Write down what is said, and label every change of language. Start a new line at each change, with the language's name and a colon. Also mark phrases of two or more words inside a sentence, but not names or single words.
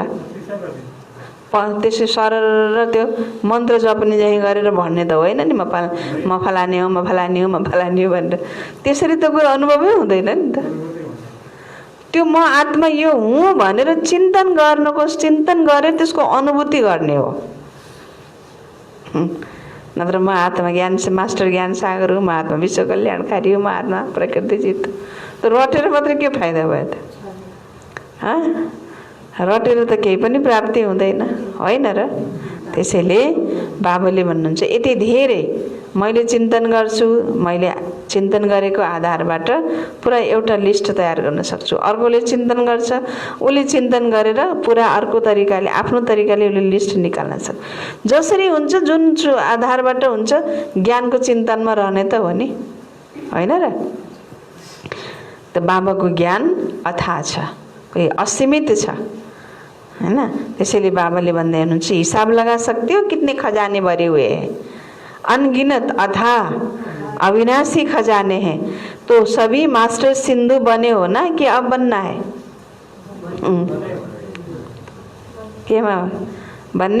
Nepali: त्यसै सरर त्यो मन्त्र जपने चाहिँ गरेर भन्ने त होइन नि, म फलाने हो, म फलाने हो, म फलाने हो भनेर। त्यसरी त कुरो अनुभवै हुँदैन नि त। त्यो म आत्मा यो हुँ भनेर चिन्तन गर्नको, चिन्तन गरेर त्यसको अनुभूति गर्ने हो। नत्र म आत्मा ज्ञान से मास्टर ज्ञान सागर हो, म आत्मा विश्व कल्याणकारी हो, म आत्मा प्रकृति चित्त, त रटेर मात्रै के फाइदा भयो त? रटेर त केही पनि प्राप्ति हुँदैन, होइन र? त्यसैले बाबाले भन्नुहुन्छ यति धेरै मैले चिन्तन गर्छु, मैले चिन्तन गरेको आधारबाट पुरा एउटा लिस्ट तयार गर्न सक्छु। अर्कोले चिन्तन गर्छ, उसले चिन्तन गरेर पुरा अर्को तरिकाले, आफ्नो तरिकाले उसले लिस्ट निकाल्न सक्छ। जसरी हुन्छ, जुन आधारबाट हुन्छ, ज्ञानको चिन्तनमा रहने त हो नि, होइन र? त बाबाको ज्ञान अथाह छ, कोही असीमित छ हैन। त्यसैले बाबाले भन्दै हुनुहुन्छ
Hindi: हिसाब लगा सकते हो कितने खजाने भरे हुए हैं, अनगिनत अथाह अविनाशी खजाने हैं। तो सभी मास्टर सिंधु बने हो ना कि अब बनना है?
Nepali: केमा बनने?